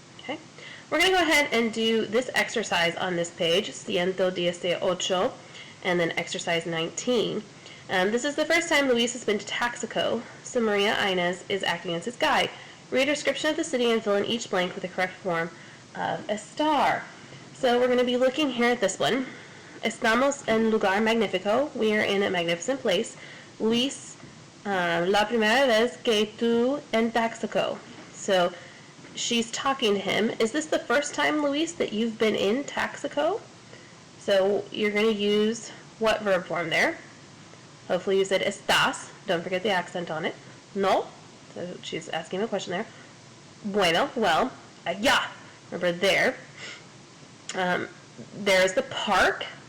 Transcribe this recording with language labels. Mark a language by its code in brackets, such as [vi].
[en] Okay, we're going to go ahead and do this exercise on this page, 118, and then exercise 19. This is the first time Luis has been to Taxico, so Maria Inez is acting as his guide. Read a description of the city and fill in each blank with the correct form of Estar. So we're going to be looking here at this one. [es] Estamos en lugar magnífico. [en] We are in a magnificent place. [es] Luis, la primera vez que tú en Taxico. [en] So she's talking to him. Is this the first time, Luis, that you've been in Taxico? So you're going to use what verb form there? Hopefully you said estás. Don't forget the accent on it. No. So she's asking a question there. Bueno, well, allá. Remember there. There's the park.